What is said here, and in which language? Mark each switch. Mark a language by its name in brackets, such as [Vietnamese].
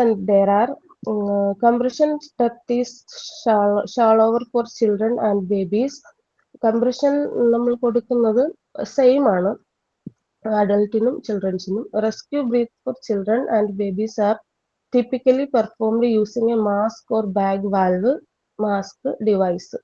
[English] There are compression depth is shallower for children and babies. [Malayalam] Compression നമ്മൾ കൊടുക്കുന്നത് same ആണ് അഡൽട്ടിനും ചിൽഡ്രൻസിനും. [English] Rescue breath for children and babies are typically performed using a mask or bag valve mask device.